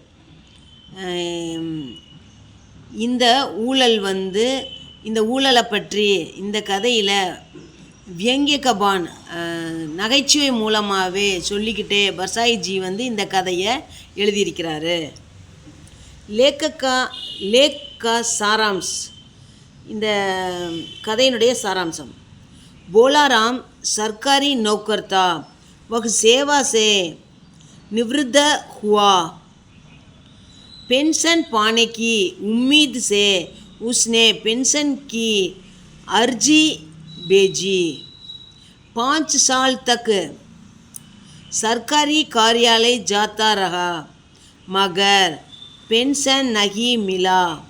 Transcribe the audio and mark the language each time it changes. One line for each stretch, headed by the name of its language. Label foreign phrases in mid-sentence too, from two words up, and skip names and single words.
Tamil: இந்த ஊழல் இந்த ஊழலை பற்றி இந்த கதையில் வியங்கிய கபான் நகைச்சுவை மூலமாகவே சொல்லிக்கிட்டே பர்சாயி ஜி இந்த கதையை எழுதியிருக்கிறாரு.
Hindi: लेख का सारांश
Tamil: இந்த கதையினுடைய சாராம்சம்
Hindi: போலாராம் சர்க்காரி नौकर था, वह सेवा से निवृत्त हुआ। पेंशन पाने की उम्मीद से उसने पेंशन की अर्जी भेजी। 5 साल तक सरकारी कार्यालय जाता रहा, मगर पेंशन नहीं मिला।